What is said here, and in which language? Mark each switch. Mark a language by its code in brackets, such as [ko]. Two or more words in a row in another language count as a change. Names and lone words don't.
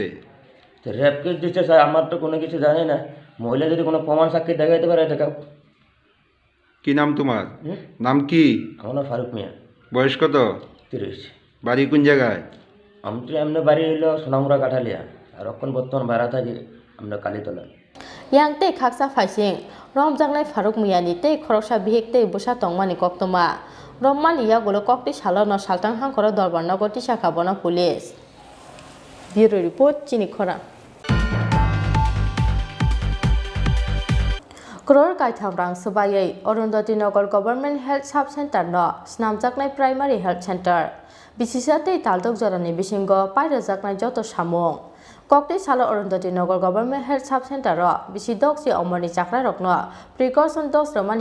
[bn] তো রেপ কেস দিচ্ছে স্যার, আমার তো কোনো কিছু জানি না। মহিলা যদি কোনো প্রমাণ সাক্ষী দেখাইতে পারে দেখাও। কি নাম তোমার? নাম কি? আমার নাম ফারুক মিয়া। বয়স কত? 30। বাড়ি কোন জায়গায়? আমি তো এমনি বাড়ি হইলো সোনামুড়া কাঠালিয়া, আর এখন বর্তমান ভাড়া থাকি আমরা কালীতলা। [trp] yang tei khaksa phaising romjangnai Faruk Miyani tei khoroksa bihik tei busa tongmani Koktwma rommani yagulo kokti salono saltang hangkoro Dorbarnagar tisaka bono police. [en] Bureau report [trp] Tini khora. Crore kaitham rang subayai Arundhati Nagar Government Health Sub Center no snamjaknai [en] Primary Health Center [trp] bisisatei taldok jorani bisingo pairejaknai joto samung Kokti salo Arundhati Nagar Government Health Sub Center ro bisidok si omoni chakra rokno [en] precaution dose [trp] romani